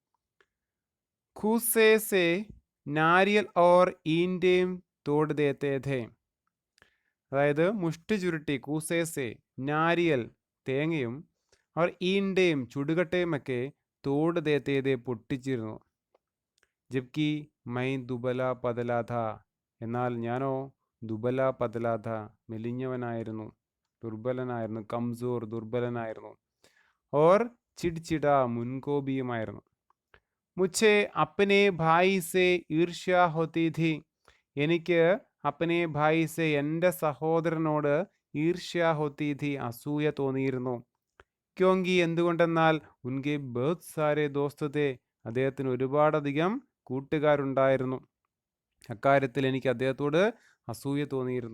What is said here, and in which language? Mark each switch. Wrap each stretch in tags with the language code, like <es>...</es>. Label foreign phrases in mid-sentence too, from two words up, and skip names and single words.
<hi>घूंसे से नारियल और ईंटें तोड़ देते थे,</hi> <ml>അതായത് മുഷ്ടി ചുരുട്ടി,</ml> <hi>घूंसे से नारियल</hi> <ml>തേങ്ങയും അവർ ഈണ്ടയും ചുടുകട്ടയുമൊക്കെ</ml> <hi>तोड़ देते थे</hi> <ml>പൊട്ടിച്ചിരുന്നു.</ml> <hi>जबकि मैं दुबला पतला था,</hi> <ml>എന്നാൽ ഞാനോ</ml> <hi>दुबला पतला था,</hi> <ml>മെലിഞ്ഞവനായിരുന്നു, ദുർബലനായിരുന്നു, കംസോർ ദുർബലനായിരുന്നു.</ml> <hi>ഓർ ചിഡ്ചിട മുൻകോപിയുമായിരുന്നു. മുझे अपने भाई से ईर्ഷ്യ होती थी,</hi> <ml>എനിക്ക്</ml> <hi>अपने भाई से</hi> <ml>എൻ്റെ സഹോദരനോട്</ml> <hi>ईर्ष्या होती थी,</hi> <ml>അസൂയ തോന്നിയിരുന്നു. ക്യോങ്കി എന്തുകൊണ്ടെന്നാൽ</ml> <hi>उनके बहुत सारे दोस्त थे,</hi> <ml>അദ്ദേഹത്തിന് ഒരുപാടധികം കൂട്ടുകാരുണ്ടായിരുന്നു. അക്കാര്യത്തിൽ എനിക്ക് അദ്ദേഹത്തോട് അസൂയ തോന്നിയിരുന്നു.</ml>